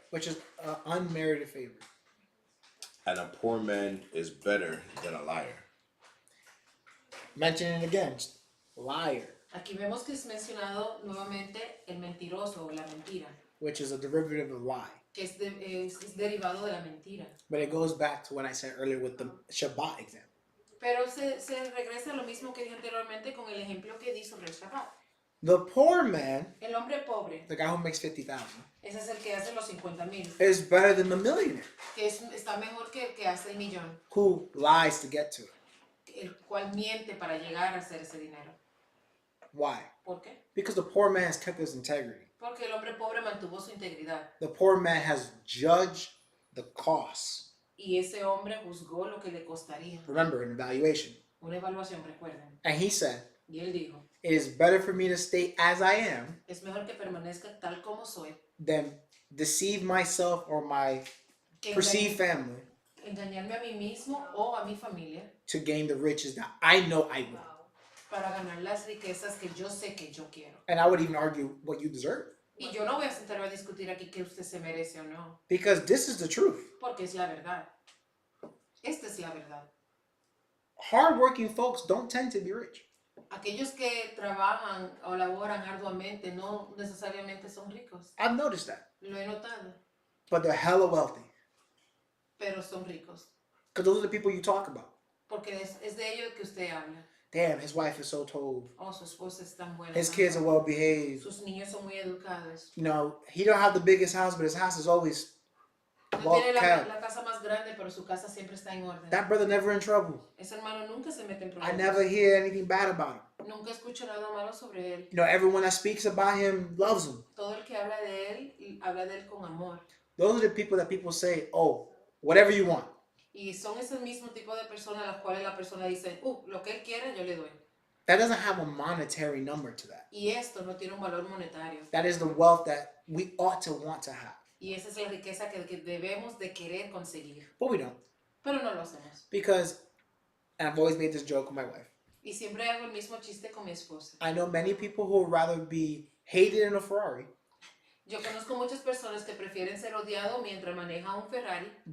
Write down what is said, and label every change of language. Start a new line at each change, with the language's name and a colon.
English: Which is unmerited favor. and a poor man is better than a liar. Mentioning it again, liar,
Spanish: Aquí vemos que es mencionado nuevamente el mentiroso o la mentira,
English: which is a derivative of lie.
Spanish: que es derivado de la mentira.
English: But it goes back to what I said earlier with the Shabbat example.
Spanish: Pero se regresa a lo mismo que dije anteriormente con el ejemplo que di sobre el Shabbat.
English: The poor man,
Spanish: El hombre pobre,
English: the guy who makes 50,000,
Spanish: ese es el que hace los 50,000,
English: is better than the millionaire
Spanish: que está mejor que el que hace el millón,
English: who lies to get to it.
Spanish: el cual miente para llegar a hacer ese dinero.
English: Why?
Spanish: ¿Por qué?
English: Because the poor man has kept his integrity.
Spanish: Porque el hombre pobre mantuvo su integridad
English: The poor man has judged the costs.
Spanish: y ese hombre juzgó lo que le costaría.
English: Remember, an evaluation.
Spanish: Una evaluación, recuerden.
English: And he said,
Spanish: Y él dijo,
English: it is better for me to stay as I am
Spanish: es mejor que permanezca tal como soy
English: than deceive myself or my
Spanish: que
English: perceived family
Spanish: engañarme a mí mismo o a mi familia
English: to gain the riches that I know I will.
Spanish: para ganar las riquezas que yo sé que yo quiero.
English: And I would even argue what you deserve.
Spanish: Y yo no voy a sentarme a discutir aquí que usted se merece o no,
English: Because this is the truth.
Spanish: porque es la verdad. Esta es la verdad.
English: Hardworking folks don't tend to be rich.
Spanish: Aquellos que trabajan o laboran arduamente no necesariamente son ricos.
English: I've noticed that.
Spanish: Lo he notado,
English: But they're hella wealthy.
Spanish: pero son ricos.
English: Because those are the people you talk about.
Spanish: Porque es de ellos que usted habla.
English: Damn, his wife is so told.
Spanish: Oh, su esposa es tan buena.
English: His kids are well behaved.
Spanish: Sus niños son muy educados.
English: You know, he don't have the biggest house, but his house is always
Spanish: No
English: well
Spanish: tiene
English: kept.
Spanish: la casa más grande, pero su casa siempre está en orden.
English: That brother never in trouble.
Spanish: Ese hermano nunca se mete en
English: I
Spanish: problemas.
English: never hear anything bad about him.
Spanish: Nunca escucho nada malo sobre él.
English: You know, everyone that speaks about him loves him.
Spanish: Todo el que habla de él con amor.
English: Those are the people that people say, oh, whatever you want.
Spanish: Y son ese mismo tipo de personas a las cuales la persona dice, lo que él quiera yo le doy.
English: That doesn't have a monetary number to that.
Spanish: Y esto no tiene un valor monetario.
English: That is the wealth that we ought to want to have.
Spanish: Y esa es la riqueza que debemos de querer conseguir.
English: But we don't.
Spanish: Pero no lo hacemos.
English: Because, and I've always made this joke with my wife,
Spanish: Y siempre hago el mismo chiste con mi esposa.
English: I know many people who would rather be hated in a Ferrari
Spanish: Yo conozco muchas personas que prefieren ser odiado mientras maneja un Ferrari